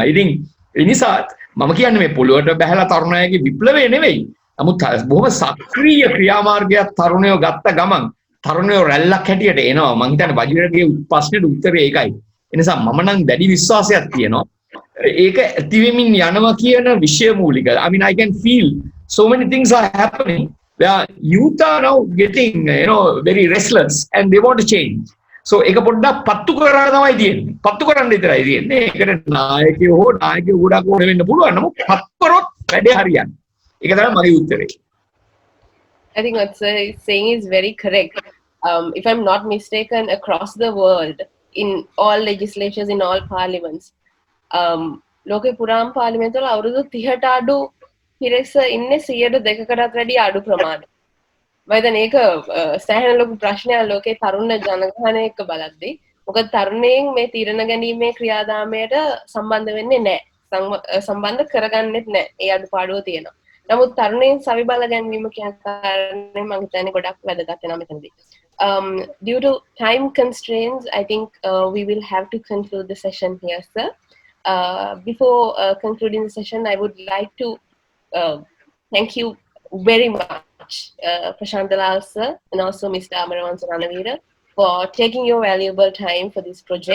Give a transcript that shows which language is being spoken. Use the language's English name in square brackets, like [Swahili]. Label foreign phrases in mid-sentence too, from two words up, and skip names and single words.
[Sinhala] ඉතින් ඒ නිසා මම කියන්නේ මේ පොළොවට බහැලා තරුණයගේ විප්ලවය නෙවෙයි. නමුත් බොහොම සක්‍රීය ක්‍රියාමාර්ගයක් තරුණයෝ ගත්ත ගමන් තරුණයෝ රැල්ලක් හැටියට එනවා. මම හිතන්නේ වජිරගේ ප්‍රශ්නෙට උත්තරේ ඒකයි. ඒ නිසා මම නම් දැඩි විශ්වාසයක් තියෙනවා. ඒක ඇති වෙමින් යනවා කියන විෂය මූලික. [English] I mean I can feel so many things are happening. The youth are now getting very restless and they want to change. [Sinhala] So ඒක පොඩ්ඩක් පත්තු කරලා තමයි තියෙන්නේ. පත්තු කරන්න විතරයි තියෙන්නේ. ඒකට නායකයෝ ගොඩක් ඕන වෙන්න පුළුවන්. නමුත් පත්තු කරොත් වැඩේ හරියන්නේ. ඒක තමයි මගේ උත්තරේ. [English] I think what he's saying is very correct. If I'm not mistaken, across the world, in all legislatures, in all parliaments, [Sinhala] ලෝකේ පුරාම පාර්ලිමේන්තුවල අවුරුදු 30ට අඩු පිරිස ඉන්නේ 102කටත් වැඩි අඩු ප්‍රමාණයක්. මම හිතන්නේ ඒක සෑහෙන ලොකු ප්‍රශ්නයක් ලෝකේ තරුණ ජනගහනය එක්ක බලද්දී. මොකද තරුණයන් මේ තීරණ ගැනීමේ ක්‍රියාදාමයට සම්බන්ධ වෙන්නේ නැහැ. සම්බන්ධ කරගන්නෙත් නැහැ. ඒ අඩුපාඩුව තියෙනවා. නමුත් තරුණයන් සවි බල ගැනීම කියන කාරණේ මම හිතන්නේ ගොඩක් වැදගත් වෙනවා මෙතනදී. [English] Due to time constraints, I think we will have to conclude the session here, sir. Before concluding the session, I would like to thank you very much, Prashant Dalal sir, and also Mr. Amaravan Saranavira, for taking your valuable time for this project.